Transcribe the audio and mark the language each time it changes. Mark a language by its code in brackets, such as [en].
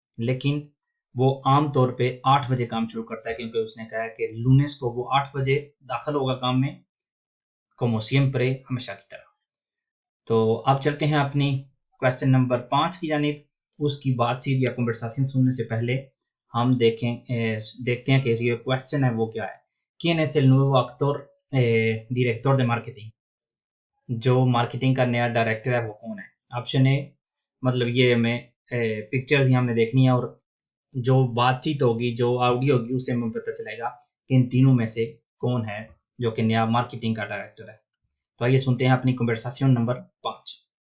[hi] लेकिन वो आम तौर पे 8 बजे काम शुरू करता है क्योंकि उसने कहा कि लूनेस को वो 8 बजे दाखिल होगा काम में, [es] como siempre [hi] हमेशा की तरह. तो अब चलते हैं अपनी क्वेश्चन नंबर 5 की जानिब. उसकी बातचीत या कन्वर्सेशन सुनने से पहले हम देखते हैं कि ये क्वेश्चन है वो क्या है. [es] ¿Quién es el nuevo actor director de marketing? [hi] जो मार्केटिंग का नया डायरेक्टर है वो कौन है? ऑप्शन ए मतलब ये हमें पिक्चर्स ही हमने देखनी है और जो बातचीत होगी जो ऑडियो होगी उससे हमें पता चलेगा कि इन तीनों में से कौन है जो कि नया मार्केटिंग का डायरेक्टर है. तो आइए सुनते हैं अपनी कन्वर्सेशन नंबर 5.